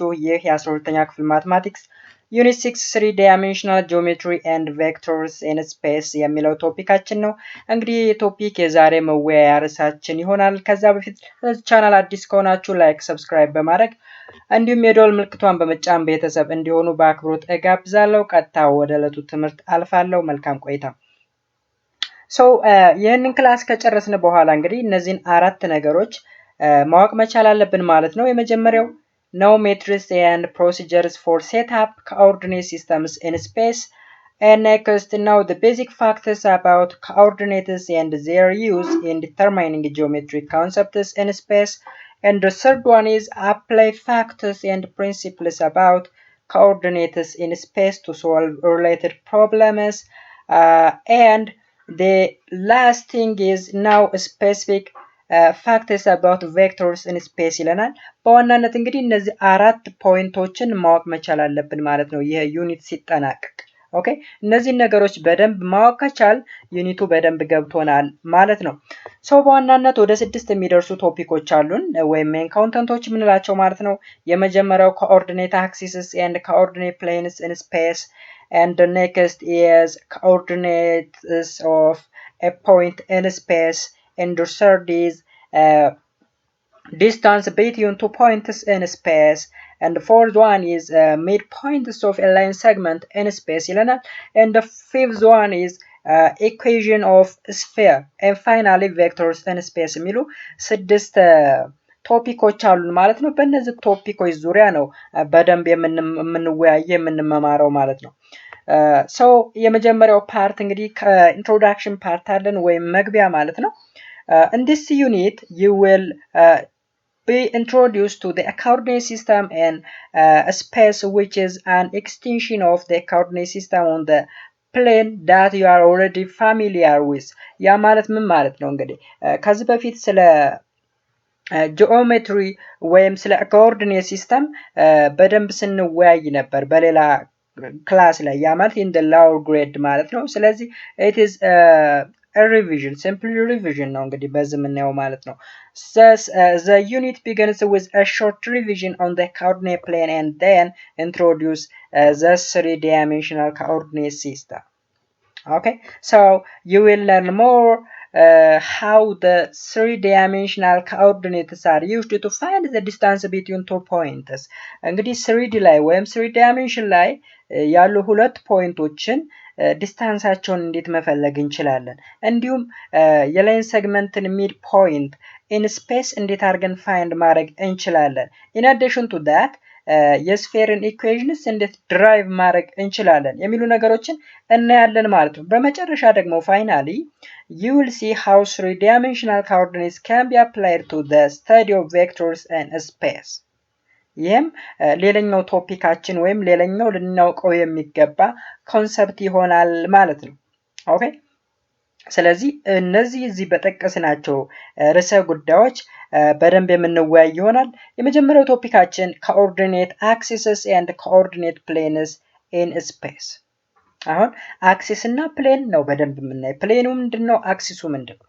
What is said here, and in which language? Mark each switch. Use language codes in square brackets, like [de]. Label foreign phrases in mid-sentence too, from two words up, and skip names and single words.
[am] ይህ የ12ኛ ክፍል [en] Mathematics Unit 6 3 Dimensional Geometry and Vectors in Space [am] የሚለው ቶፒካችን ነው። እንግዲህ የቶፒክ የዛሬ መወያያ ርዕሳችን ይሆናል። ከዛ በፊት ለዚህ ቻናል አዲስ ከሆናችሁ ላይክ፣ ሰብስክራይብ በማድረግ እንዲሁም የደወል ምልክቷን በመጫን ቤተሰብ እንዲሆኑ በአክብሮት እጋብዛለሁ። ቀጥታ ወደ ዕለቱ ትምህርት አልፋለሁ። መልካም ቆይታ። ይህንን ክላስ ከጨረስን በኋላ እንግዲህ እነዚህን አራት ነገሮች ማወቅ መቻል አለብን ማለት ነው። የመጀመሪያው [en] know methods and procedures for set up coordinate systems in space, and next know the basic facts about coordinates and their use in determining geometric concepts in space, and the third one is apply facts and principles about coordinates in space to solve related problems, and the last thing is now specific facts about vectors in space [am] ይለናል። በዋናነት እንግዲህ እነዚህ አራት ፖይንቶችን ማወቅ መቻል አለብን ማለት ነው ይሄ ዩኒት ሲጠናቀቅ። ኦኬ እነዚህን ነገሮች በደንብ ማወቅ ከቻል ዩኒቱ በደንብ ገብቶናል ማለት ነው። በዋናነት ወደ 6 የሚደርሱ ቶፒኮች አሉን ወይም [en] main contents [am] የምንላቸው ማለት ነው። የመጀመሪያው [en] coordinate axes and coordinate planes in space, and the next is coordinates of a point in space, and the third is distance between two points in space, and the fourth one is midpoints of a line segment in space ይለናል, and the fifth one is equation of sphere, and finally vectors in space [am] የሚሉ 6 ቶፒኮች አሉን ማለት ነው። [en] በእነዚህ ቶፒኮች ዙሪያ ነው በደንብ የምንወያየው የምንመማረው ማለት ነው። [am] የመጀመሪያው ፓርት እንግዲህ ከኢንትሮዳክሽን ፓርት አለን ወይም መግቢያ ማለት ነው። [en] In this unit you will be introduced to the coordinate system in space, which is an extension of the coordinate system on the plane that you are already familiar with. [am] ያ ማለት ምን ማለት ነው? እንግዲህ ከዚህ በፊት ስለ ጂኦሜትሪ ወይም ስለ ኮኦርዲኔት ሲስተም በደንብ ስንወያይ ነበር በሌላ ክላስ ላይ። ያ ማለት [en] in the lower grade [am] ማለት ነው። ስለዚህ [en] it is a revision, simply revision [am] ነው እንግዲህ በዚህ የምናየው ማለት ነው። [en] Thus, the unit begins with a short revision on the coordinate plane and then introduce the 3-dimensional coordinate system. Okay, so you will learn more how the 3-dimensional coordinates are used to find the distance between two points. [am] እንግዲህ 3D ላይ ወይም 3 dimension ላይ ያሉ ሁለት ፖይንቶችን ዲስታንሳቸውን እንዴት መፈለግ እንችላለን፣ እንዲሁም የላይን ሴግመንትን [en] mid point in space [am] እንዴት አድርገን ፋይንድ ማድረግ እንችላለን። [en] in addition to that [am] የስፌርን ኢኩዌሽንስ እንዴት ድራይቭ ማድረግ እንችላለን የሚሉ ነገሮችን እናያለን ማለት ነው። በመጨረሻ ደግሞ ፋይናሊ [en] you will see how 3-dimensional coordinates can be applied to the study of vectors in space. [am] ይህም ሌላኛው ቶፒካችን ወይም ሌላኛው ልናውቀው የሚገባ ኮንሰፕት ይሆናል ማለት ነው። ኦኬ ስለዚህ እነዚህ እዚህ በጠቀስናቸው ርዕሰ ጉዳዮች በደንብ የምንወያይ ይሆናል። የመጀመሪያው ቶፒካችን [en] coordinate axes and coordinate planes in space። [am] አሁን አክሲስ እና ፕሌን ነው በደንብ የምናየው። ፕሌኑ ምንድነው? አክሲሱ ምንድነው?